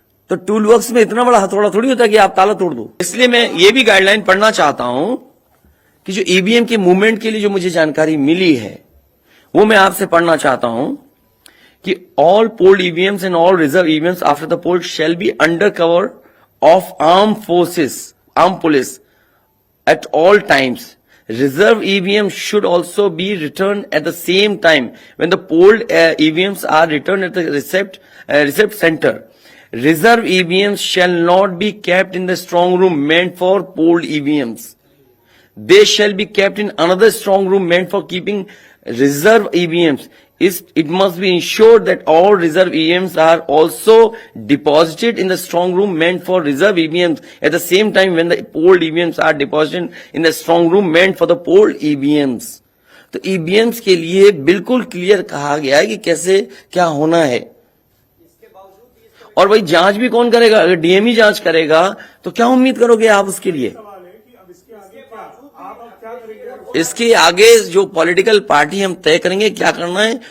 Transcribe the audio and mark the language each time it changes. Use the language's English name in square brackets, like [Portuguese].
[Hindi] तो tool box में इतना बड़ा हथौड़ा थोड़ी होता है कि आप ताला तोड़ दो। इसलिए मैं ये भी गाइडलाइन पढ़ना चाहता हूं कि जो ईवीएम के मूवमेंट के लिए जो मुझे जानकारी मिली है, वो मैं आपसे पढ़ना चाहता हूं कि [English] All polled EVMs and all reserve EVMs after the poll shall be under cover of arm forces, arm police at all times. Reserve EVMs should also be returned at the same time when the polled EVMs are returned at the receipt center. Reserve EVMs shall not be kept in the strong room meant for polled EVMs. They shall be kept in another strong room meant for keeping reserve EVMs. It must be ensured that all reserve EVMs are also deposited in the strong room meant for reserve EVMs at the same time when the polled EVMs are deposited in the strong room meant for the polled EVMs. [Hindi] तो EVMs के लिए बिल्कुल clear कहा गया है कि कैसे क्या होना है। और वही जांच भी कौन करेगा? अगर डीएमई जांच करेगा तो क्या उम्मीद करोगे आप उसके लिए? इसके आगे जो पॉलिटिकल पार्टी हम तय करेंगे क्या करना है।